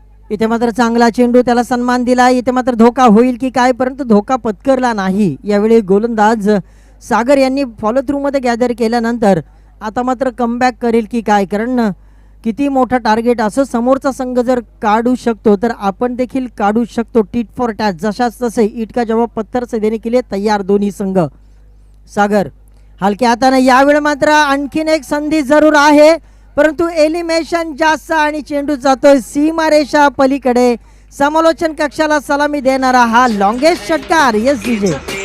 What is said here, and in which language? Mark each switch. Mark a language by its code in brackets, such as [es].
[mr] इथे मात्र चांगला चेंडू, त्याला सन्मान दिला. इथे मात्र धोका होईल की काय, परंतु धोका पत्करला नाही. यावेळी गोलंदाज सागर यांनी फॉलो थ्रू मध्ये गॅदर केल्यानंतर आता मात्र कमबॅक करेल की काय, कारण किती मोठा टार्गेट असं समोरचा संघ जर काढू शकतो तर आपण देखील काढू शकतो. [en] tit for tat, [mr] जशाच तसे [hi] ईट का जवाब पत्थर से देने के लिए तैयार [mr] दोन्ही संघ. सागर हलक्या हाताने. यावेळी मात्र आणखीन एक संधी जरूर आहे, परंतु एलिमिनेशन जास्त आणि चेंडू जातोय सीमारेषा पलीकडे. समालोचन कक्षाला सलामी देणारा हा लॉंगेस्ट षटकार. यस विजय.